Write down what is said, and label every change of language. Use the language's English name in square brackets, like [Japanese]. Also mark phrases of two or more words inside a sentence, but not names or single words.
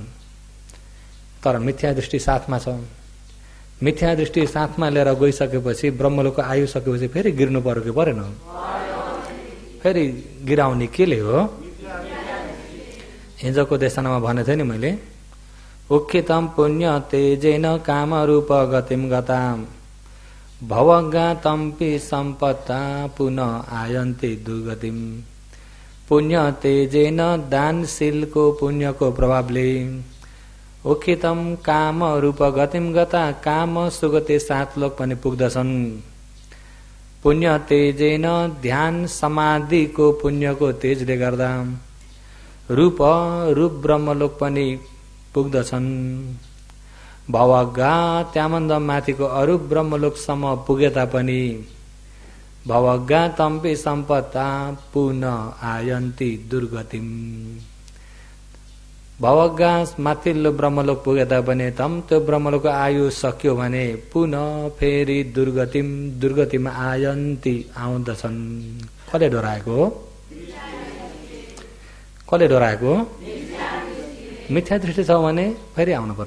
[Nepali] तर मिथ्या दृष्टि साथमा छ, मिथ्या दृष्टि साथमा लिएर गइसकेपछि ब्रह्मलोकको आयु सकेपछि फेरि गिर्नु पर्यो कि परेन? फेरि गिराउने केले हो? हिजोको देशनामा भनेको थिएँ नि मैले, [Pali] उक्खितम पुण्य तेजेन काम रूप गतिम गताम भवगातम्पि सम्पत्ता पुनः आयन्ति दुर्गतिम। पुण्य तेजेन [Nepali] दानशीलको पुण्यको प्रभावले [Pali] उक्खितम काम रूप गतिम गता, [Nepali] काम सुगति 7 लोक पनि पुग्दछन्। [Pali] पुण्य तेजेन [Nepali] ध्यान समाधिको पुण्यको तेजले गर्दा रूप ब्रह्मलोक पनि पुग्दछन्। भवगा त्यामन्द माथिको अरूप ब्रह्मलोकसम्म पुगे तापनि [Pali] भवगा तम्पि सम्पत्ता पुनः आयन्ति दुर्गतिम। [Nepali] भवगा माथिल्लो ब्रह्मलोक पुगे तापनि त्यो ब्रह्मलोकको आयु सक्यो भने पुनः फेरि दुर्गतिमा आयन्ति आउँदछन्। कसले डराएको हो? कसले डराएको? मिथ्या दृष्टि छ भने फेरि आउनुपर्छ।